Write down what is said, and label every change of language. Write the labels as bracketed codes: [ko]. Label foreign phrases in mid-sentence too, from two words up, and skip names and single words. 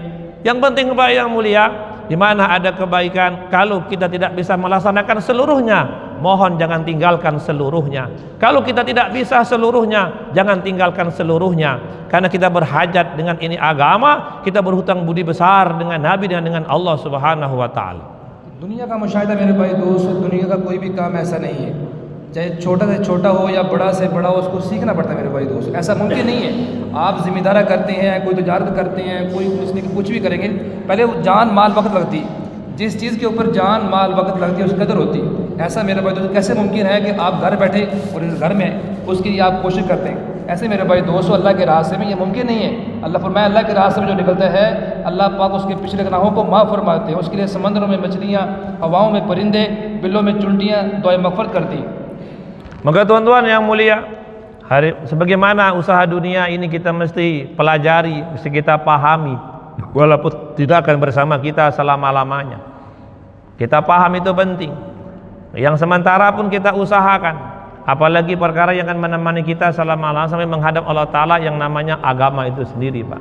[id] Yang penting Bapak yang mulia, di mana ada kebaikan, kalau kita tidak bisa melaksanakan seluruhnya, mohon jangan tinggalkan seluruhnya. Kalau kita tidak bisa seluruhnya, jangan tinggalkan seluruhnya. Karena kita berhajat dengan ini agama, kita berhutang budi besar dengan Nabi dan dengan [ar] الله سبحانه وتعالى. [hi] दुनिया का मुशाहिदा मेरे भाई दोस्तों, दुनिया का कोई भी काम ऐसा नहीं है, चाहे छोटा से छोटा हो या बड़ा से बड़ा हो, उसको सीखना पड़ता है मेरे भाई दोस्त। ऐसा मुमकिन नहीं है। आप जिम्मेदारा करते हैं, कोई तजारत करते हैं, कोई कुछ भी करेंगे, पहले वो जान माल वक्त लगती है। जिस चीज़ के ऊपर जान माल वक्त लगती है उसकी कदर होती है। ऐसा मेरे भाई दोस्त कैसे मुमकिन है कि आप घर बैठे और इस घर में उसके लिए आप कोशिश करते हैं। ऐसे मेरे भाई दोस्तों अल्लाह के रास्ते में ये मुमकिन नहीं है। अल्लाह फरमाया अल्लाह के रास्ते में जो निकलता है, अल्लाह पाक उसके पिछले गुनाहों को माफ़ फरमाते हैं। उसके लिए समंदरों में मछलियाँ, हवाओं में परिंदे, बिल्लों में चुंटियाँ दुआएं मग़फ़िरत करती हैं। [id] Maka tuan-tuan yang mulia, sebagaimana usaha dunia ini kita mesti pelajari, mesti kita pahami, walaupun tidak akan bersama kita selama-lamanya. Kita paham itu penting. Yang sementara pun kita usahakan, apalagi perkara yang akan menemani kita selama-lamanya sampai menghadap [ar] الله تعالى [id] yang namanya agama itu sendiri, Pak.